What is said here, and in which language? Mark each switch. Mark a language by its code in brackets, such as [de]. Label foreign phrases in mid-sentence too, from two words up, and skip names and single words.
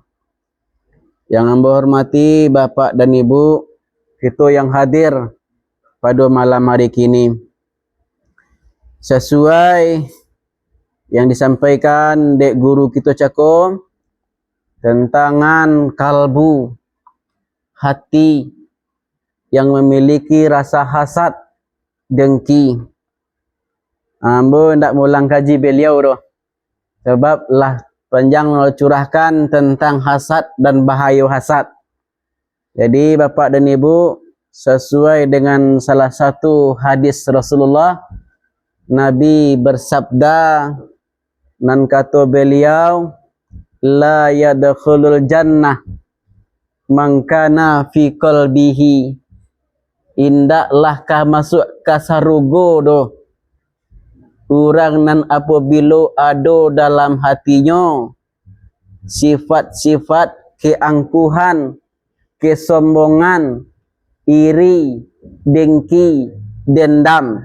[id] Yang hamba hormati bapak dan ibu kita yang hadir pada malam hari kini. Sesuai yang disampaikan dek guru kita cakap tentang kalbu, hati yang memiliki rasa hasad, dengki. [min] Ambo ndak mulang kaji beliau doh. [id] Sebab lah panjang curahkan tentang hasad dan bahaya hasad. Jadi bapak dan ibu, sesuai dengan salah satu hadis Rasulullah, Nabi bersabda dan kata beliau, [ar] la yadkhulul jannah man kana fi qalbihi, [id] indaklah kah masuk ke surga doh orang nan apabila ada dalam hatinya sifat-sifat keangkuhan, kesombongan, iri, dengki, dendam.